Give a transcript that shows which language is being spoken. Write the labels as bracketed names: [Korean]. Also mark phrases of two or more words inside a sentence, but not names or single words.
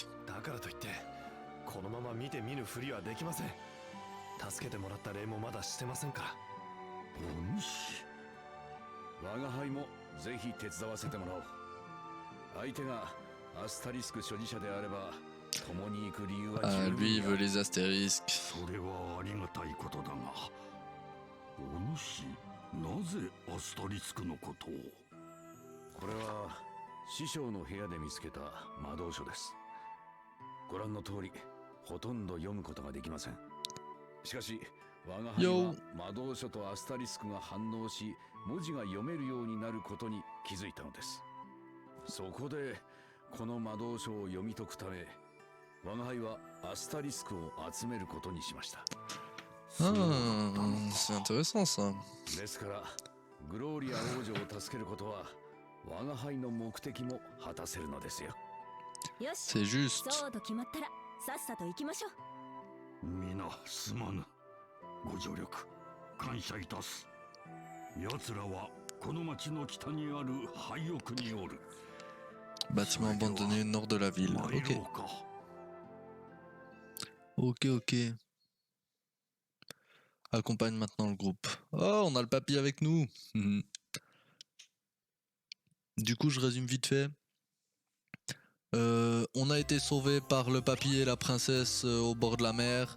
[Japanese] だからといってこのまま見て見ぬふりはできません。助けてもらった礼もまだしてませんから。お主、我が輩もぜひ手伝わせてもらおう。相手がアスタリスク所持者であれば共に行く理由は [French] Ah, [Japanese] 十 [French] lui, il [Japanese] 分 [French] veut [Japanese] だ。 [French] les astérisques. [Japanese] それはありがたいことだが、お主、なぜアスタリスクのことを。これは師匠の部屋で見つけた魔導書です。ご覧の通りほとんど読むことができません。しかし我が輩は魔導書とアスタリスクが反応し文字が読めるようになることに気づいたのです。そこでこの魔導書を読み解くため我が輩はアスタリスクを集めることにしました。 [French] Ah, c'est intéressant ça. [Japanese] ですからグローリア王女を助けることは我が輩の目的も果たせるのですよ。よし、 [French] C'est juste. [Japanese] そうと決まったらさっさと行きましょう。皆すまぬ。ご助力感謝いたす。奴らはこの町の北にある廃屋におる。 [French] Bâtiment abandonné au nord de la ville. [Japanese] 参 [French] Ok. [Japanese] ろうか。 [French] Ok, ok. Accompagne maintenant le groupe. Oh, on a le papy avec nous. Mhm. Du coup, je résume vite fait. On a été sauvés par le papy et la princesse au bord de la mer.